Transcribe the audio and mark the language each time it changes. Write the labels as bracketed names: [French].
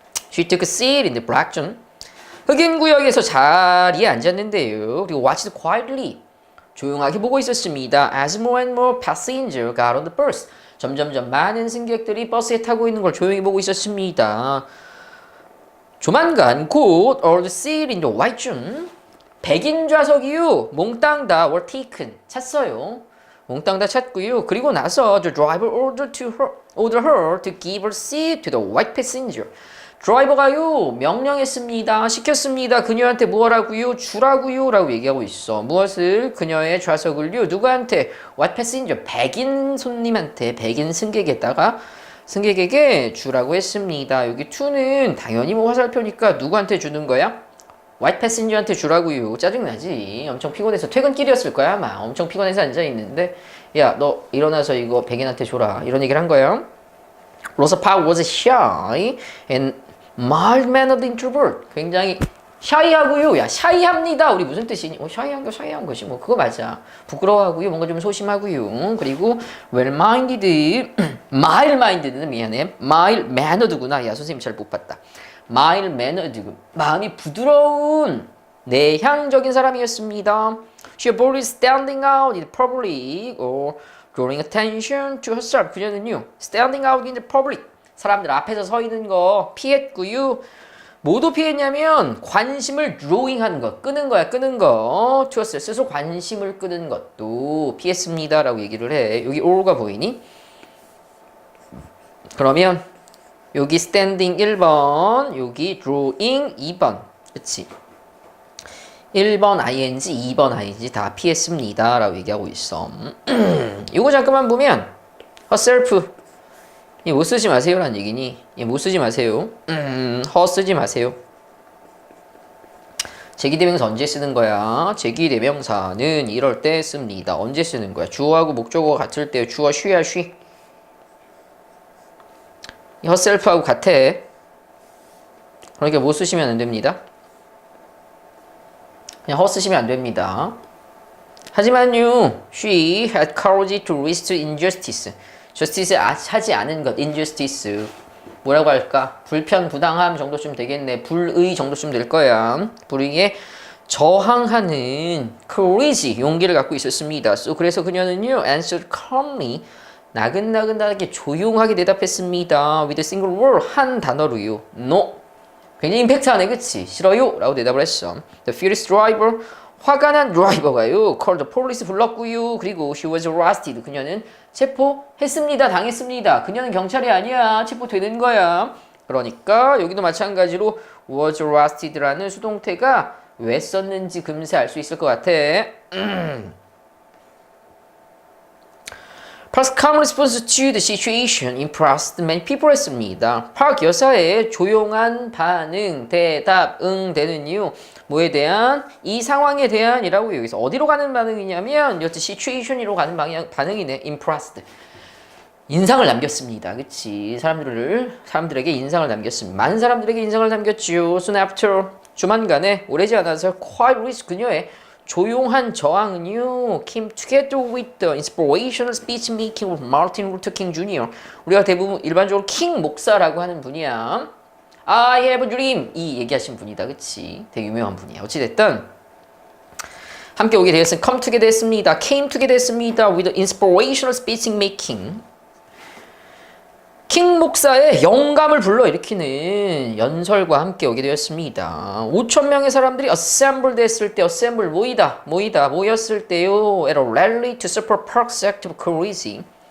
[English] She took a seat in the black zone. [Korean] 흑인 구역에서 자리에 앉았는데요. 그리고 [English] watched quietly. [Korean] 조용하게 보고 있었습니다. [English] As more and more passengers got on the bus. [Korean] 점점점 많은 승객들이 버스에 타고 있는 걸 조용히 보고 있었습니다. 조만간 곧 [English] all the seats in the white zone. [Korean] 백인 좌석이요. 몽땅 다 [English] were taken. [Korean] 찼어요. 몽땅 다 찼고요. 그리고 나서 [English] the driver ordered her to give her seat to the white passenger. [Korean] 드라이버가요 명령했습니다. 시켰습니다. 그녀한테 뭐 하라고요? 주라고요 라고 얘기하고 있어. 무엇을? 그녀의 좌석을요. 누구한테? white passenger. 백인 손님한테, 백인 승객에게 주라고 했습니다. 여기 to는 당연히 뭐 화살표니까 누구한테 주는 거야? white passenger한테 주라고요. 짜증나지. 엄청 피곤해서 퇴근길이었을 거야 아마. 엄청 피곤해서 앉아있는데 야 너 일어나서 이거 백인한테 줘라 이런 얘기를 한 거예요. [English] Rosa Parks was shy and mild-mannered introvert. [Korean] 굉장히 샤이하고요. 야 샤이합니다. 우리 무슨 뜻이니? 샤이한 것이 뭐 그거 맞아. 부끄러워하고요. 뭔가 좀 소심하고요. 그리고 well-minded, mild-minded는 미안해. mild-mannered구나. 야 선생님 잘 못 봤다. mild-mannered, 마음이 부드러운 내향적인 사람이었습니다. [English] She avoided standing out in public or drawing attention to herself. [Korean] 그녀는요, [English] standing out in the public, [Korean] 사람들 앞에서 서 있는 거 피했고요. 뭐도 피했냐면 관심을 drawing하는 것, 끄는 거야, 끄는 거. to herself, 스스로 관심을 끄는 것도 피했습니다라고 얘기를 해. 여기 all가 보이니? 그러면 여기 standing 1번, 여기 drawing 2번. 그치? 1번 ing, 2번 ing 다 피했습니다 라고 얘기하고 있어. 이거 잠깐만 보면 herself 이 못 쓰지 마세요 라는 얘기니? 못 쓰지 마세요. her 쓰지 마세요. 제기대명사 언제 쓰는 거야? 제기대명사는 이럴 때 씁니다. 언제 쓰는 거야? 주어하고 목적어가 같을 때 주어 she야 she. herself하고 같아. 그러니까 못 쓰시면 안 됩니다. 그냥 허 쓰시면 안 됩니다. 하지만요, [English] she had courage to resist injustice. [Korean] justice 하지 않은 것, injustice. 뭐라고 할까? 불편, 부당함 정도쯤 되겠네. 불의 정도쯤 될 거야. 불의에 저항하는 courage, 용기를 갖고 있었습니다. So, 그래서 그녀는요, [English] answered calmly, [Korean] 나긋나긋하게 조용하게 대답했습니다. [English] With a single word, [Korean] 한 단어로요. [English] No. [Korean] 굉장히 임팩트하네, 그치? 싫어요. 라고 대답을 했어. [English] The furious driver, [Korean] 화가 난 드라이버가요. [English] called the police, [Korean] 불렀고요. 그리고 [English] she was arrested, [Korean] 그녀는 체포했습니다. 당했습니다. 그녀는 경찰이 아니야. 체포되는 거야. 그러니까 여기도 마찬가지로 was arrested라는 수동태가 왜 썼는지 금세 알 수 있을 것 같아. [English] Park's calm response to the situation impressed many people [Korean] 했습니다. 파크 여사의 조용한 반응, 대답, 대는 이유 뭐에 대한? 이 상황에 대한이라고 여기서 어디로 가는 반응이냐면 여튼 situation으로 가는 반응이네. impressed. 인상을 남겼습니다. 그치? 사람들에게 인상을 남겼습니다. 많은 사람들에게 인상을 남겼죠. [English] Soon after, [Korean] 조만간에 오래지 않아서 [English] quiet [Korean] 그녀의 조용한 저항은요, [English] came together with the inspirational speech making of Martin Luther King Jr. [Korean] 우리가 대부분 일반적으로 킹 목사라고 하는 분이야. [English] I have a dream [Korean] 이 얘기하신 분이다, 그치? 되게 유명한 분이야. 어찌됐든 함께 오게 되었으니 come together 했습니다. came together 했습니다. with the inspirational speech making. 킹 목사의 영감을 불러일으키는 연설과 함께 오게 되었습니다. 5,000명의 사람들이 assembled 했을 때, assemble 모였을 때요. [English] at a rally to support Park's act of courage.